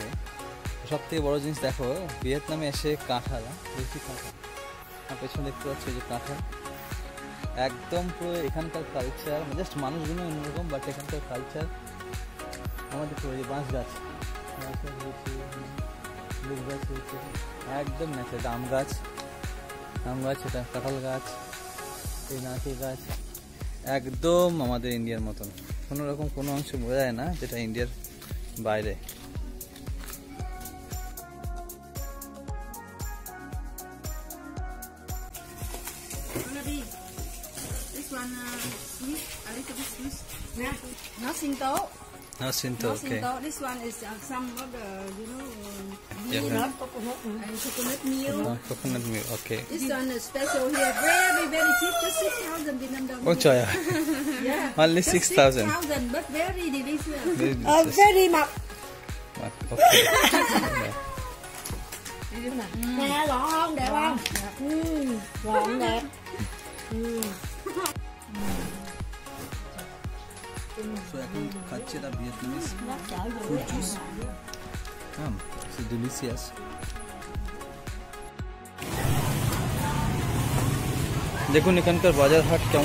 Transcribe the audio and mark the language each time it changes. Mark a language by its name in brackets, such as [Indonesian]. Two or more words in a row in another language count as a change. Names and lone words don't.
[Bangla] সব থেকে বড় জিনিস দেখো, ভিয়েতনামে এসে কাঁঠাল, বেশি কাঁঠাল আমার পেছনে দেখতে পাচ্ছি যে কাঁঠাল একদম পুরো এখানকার কালচার, জাস্ট মানুষগুলো অন্যরকম, বাট এখানকার কালচার আমাদের পুরো বাঁশ গাছ রয়েছে, লেবু গাছ রয়েছে, একদম ন্যাচারাল। আম গাছ, এটা কাঁঠাল গাছ, এই নারকেল গাছ, একদম আমাদের ইন্ডিয়ার মতন। কোনো রকম কোনো অংশ বোঝা যায় না যেটা ইন্ডিয়ার বাইরে। [English] Not Shinto, okay. This one is some of the, coconut milk. Coconut milk, okay. This one is special here, very cheap, just 6,000 Vietnam dollars. Oh, Choya. Yeah. Only 6,000. 6,000, but very delicious. Very [Vietnamese] mặn. [English] Okay. [Vietnamese] Nè, gọn không? Đẹp không? Gọn đẹp. [Bangla] So এখন খাচ্ছি এটা [English] Vietnamese fruit juice. It's delicious. [Bangla] দেখুন এখানকার বাজার হাট কেমন।